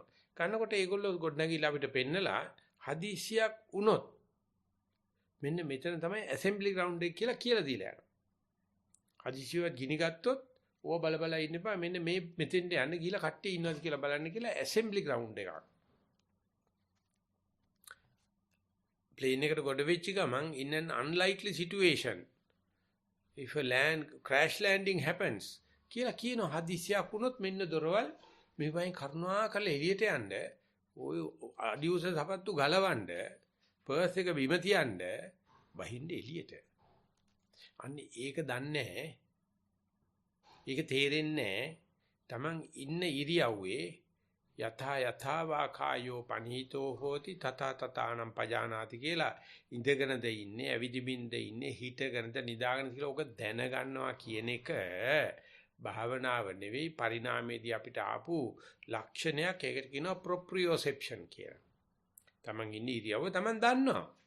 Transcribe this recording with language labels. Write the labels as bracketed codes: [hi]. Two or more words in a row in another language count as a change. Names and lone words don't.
[si] ගන්නකොට ඒගොල්ලෝ ගොඩනැගිල්ල අපිට පෙන්නලා හදිසියක් වුණොත් මෙන්න මෙතන තමයි [en] assembly ground [si] එක කියලා දීලා යනවා. හදිසියක් ගිනි ගත්තොත් ඕව බල බල ඉන්න එපා මෙන්න මේ මෙතෙන්ට යන්න ගිහලා කට්ටිය ඉන්නවද කියලා බලන්න කියලා [en] assembly ground [si] එකක්. plane එකට ගොඩ වෙච්ච ගමන් [en] in an unlikely situation if a crash landing happens [si] කියලා කියන හදිසියක් වුණොත් මෙන්න දොරවල් මේ වයින් කරුණාකරලා එළියට යන්න ඔය අඩියුස සපත්තු ගලවන්න පර්ස් එක බිම තියන්න වහින්න එළියට. අන්නේ ඒක දන්නේ ඒක තේරෙන්නේ තමන් ඉන්න ඉරියව්වේ [pi] යථා වාකායෝ පනීතෝ හෝති තථා තථානම් පජානාති [si] කියලා ඉඳගෙනද ඉන්නේ ඇවිදිමින්ද ඉන්නේ හිටගෙනද නිදාගෙන කියලා ඔක දැනගන්නවා කියන එක භාවනාව නෙවෙයි පරිණාමයේදී අපිට ආපු ලක්ෂණයක්. ඒකට කියනවා ප්‍රොප්‍රියෝසෙප්ෂන් කියලා. තමන් ඉන්නේ ඉරියව්ව තමන් දන්නවා.